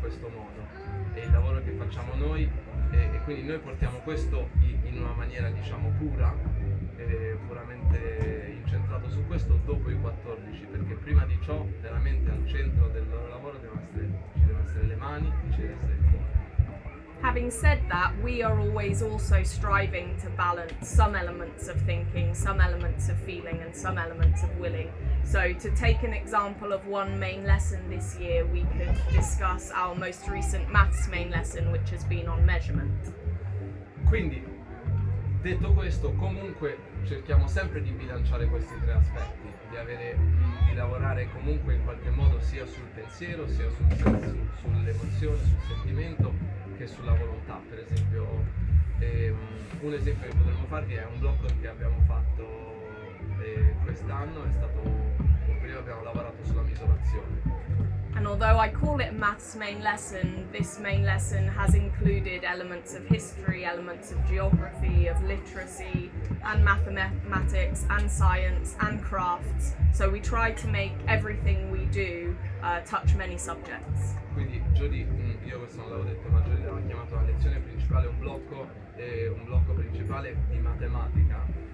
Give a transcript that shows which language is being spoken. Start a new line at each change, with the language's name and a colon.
Italian: questo modo, e il lavoro che facciamo noi, e quindi noi portiamo questo in una maniera diciamo pura, puramente incentrato su questo dopo i 14, perché prima di ciò veramente al centro del loro lavoro ci devono essere le mani e ci deve essere il cuore.
English: Having said that, we are always also striving to balance some elements of thinking, some elements of feeling, and some elements of willing. So, to take an example of one main lesson this year, we could discuss our most recent maths main lesson, which has been on measurement.
Italian: Quindi, detto questo, comunque cerchiamo sempre di bilanciare questi tre aspetti, di lavorare comunque in qualche modo sia sul pensiero, sia sull'emozione, sul sentimento, che sulla volontà. Per esempio, un esempio che potremmo farvi è un blocco che abbiamo fatto quest'anno, è stato un periodo abbiamo lavorato sulla misurazione.
English: And although I call it maths main lesson, this main lesson has included elements of history, elements of geography, of literacy, and mathematics, and science, and crafts. So we try to make everything we do touch many subjects.
Italian: Quindi Jody, io questo non l'avevo detto, ma Jody l'aveva chiamato la lezione principale un blocco principale di matematica,